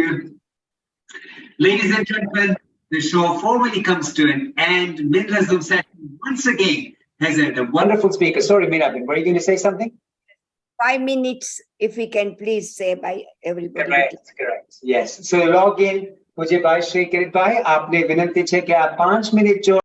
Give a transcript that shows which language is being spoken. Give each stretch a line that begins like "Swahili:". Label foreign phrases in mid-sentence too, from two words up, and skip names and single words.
English: Ladies and gentlemen, the show formally comes to an end. Minla Zoom session once again has had a wonderful speaker. Sorry, Meenaben, were you going to say something? 5 minutes, if we can please say by everybody. Correct. Yes. So log in,
Gujarati: Pujya Bhai Shri Kirit Bhai, આપને વિનંતી છે કી આપ 5 મિનિટ જો